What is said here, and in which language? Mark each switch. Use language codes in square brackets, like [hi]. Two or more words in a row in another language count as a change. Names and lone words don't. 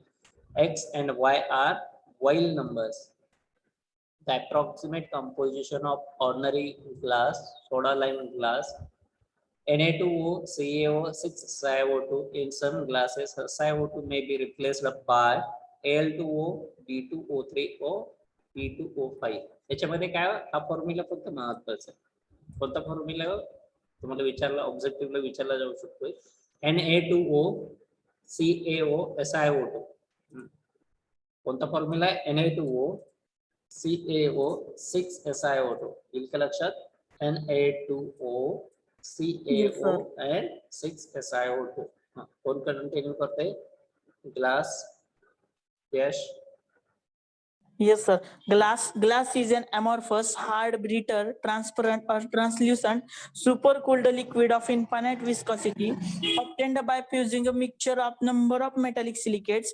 [en] X and Y are Weil numbers. The approximate composition of ordinary glass, soda lime glass, Na2O, CaO, 6SiO2. In some glasses, SiO2 may be replaced by Al2O, B2O3 or P2O5. [mr] याच्यामध्ये काय हा फॉर्म्युला फक्त महत्वाचा आहे. कोणता फॉर्म्युला तुम्हाला विचारला ऑब्जेक्टिव्हला विचारला जाऊ शकतोय. [en] Na2O, CaO, SiO2. [mr] कोणता फॉर्म्युला आहे? [en] Na2O, CaO, 6SiO2. [mr] येईल का लक्षात? [en] Na2O, CaO and 6SiO2. [mr] कोण कंटिन्यू करते? ग्लास. [en] Yes. Yes, sir. Glass is an amorphous, hard, brittle, transparent, or translucent, supercooled liquid of infinite viscosity obtained by fusing a mixture of number of metallic silicates.